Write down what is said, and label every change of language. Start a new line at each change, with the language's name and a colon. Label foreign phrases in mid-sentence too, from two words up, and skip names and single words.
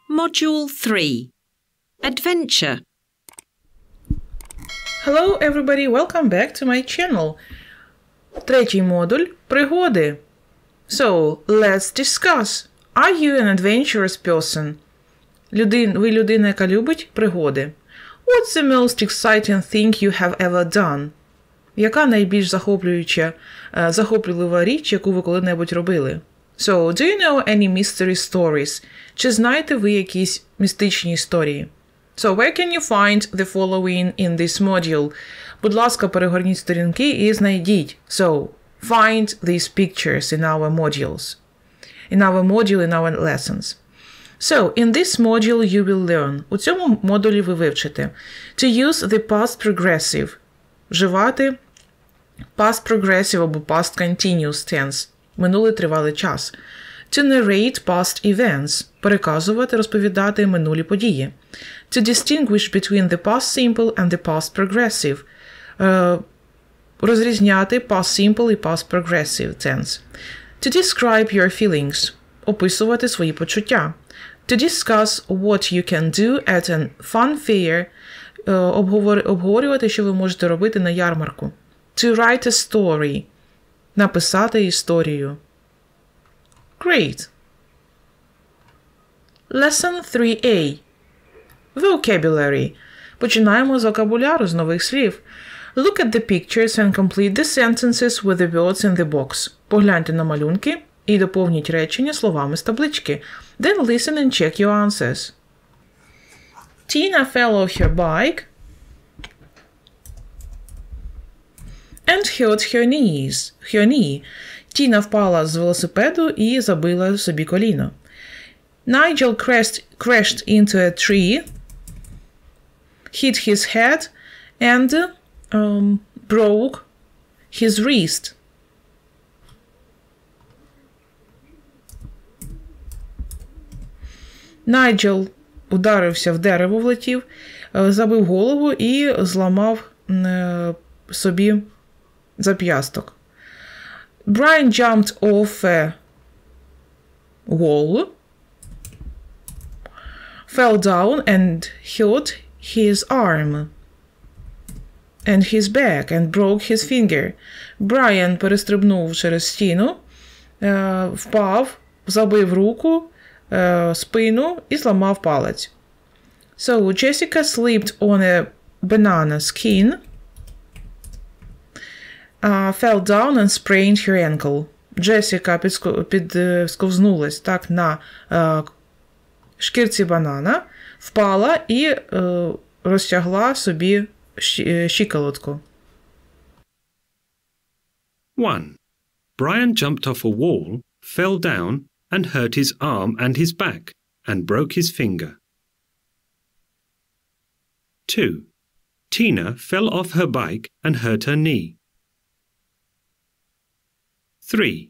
English: Module 3. Adventure. Hello everybody, welcome back to my channel.
Ukrainian: Третій модуль – пригоди.
English: So, let's discuss. Are you an adventurous person?
Ukrainian: Ви людина, яка любить пригоди.
English: What's the most exciting thing you have ever done?
Ukrainian: Яка найбільш захоплювана річ, яку ви коли-небудь робили?
English: So, do you know any mystery stories?
Ukrainian: Чи знаєте ви якісь містичні історії?
English: So, where can you find the following in this module?
Ukrainian: Будь ласка, перегорніть сторінки і знайдіть.
English: So, find these pictures in our modules. In our module, in our lessons. So, in this module you will learn.
Ukrainian: У цьому модулі ви вивчите.
English: To use the past progressive.
Ukrainian: Вживати
English: past progressive
Ukrainian: або
English: past continuous tense.
Ukrainian: Минулий тривалий час.
English: To narrate past events.
Ukrainian: Переказувати, розповідати минулі події.
English: To distinguish between the past simple and the past progressive.
Ukrainian: Розрізняти
English: past simple
Ukrainian: і
English: past progressive tense. To describe your feelings.
Ukrainian: Описувати свої почуття.
English: To discuss what you can do at a fun fair.
Ukrainian: Обговорювати, що ви можете робити на ярмарку.
English: To write a story.
Ukrainian: Написати історію.
English: Great. Lesson 3A. Vocabulary.
Ukrainian: Починаємо з вокабуляру, з нових слів.
English: Look at the pictures and complete the sentences with the words in the box.
Ukrainian: Погляньте на малюнки і доповніть речення словами з таблички.
English: Then listen and check your answers. Tina fell off her bike and hurt her knee.
Ukrainian: Тіна впала з велосипеду і забила собі коліно.
English: Nigel crashed into a tree, hit his head and broke his wrist.
Ukrainian: Найджел ударився в дерево, влетів, забив голову і зламав собі зап'ясток.
English: Brian jumped off a wall, fell down and hurt his arm and his back and broke his finger.
Ukrainian: Брайан перестрибнув через стіну, впав, забив руку, спину і зламав палець.
English: So, Jessica slipped on a banana skin, fell down and sprained her ankle.
Ukrainian: Джесіка підсковзнулась так на шкірці банана, впала і розтягла собі щиколотку.
English: 1. Brian jumped off a wall, fell down and hurt his arm and his back and broke his finger. 2. Tina fell off her bike and hurt her knee. 3.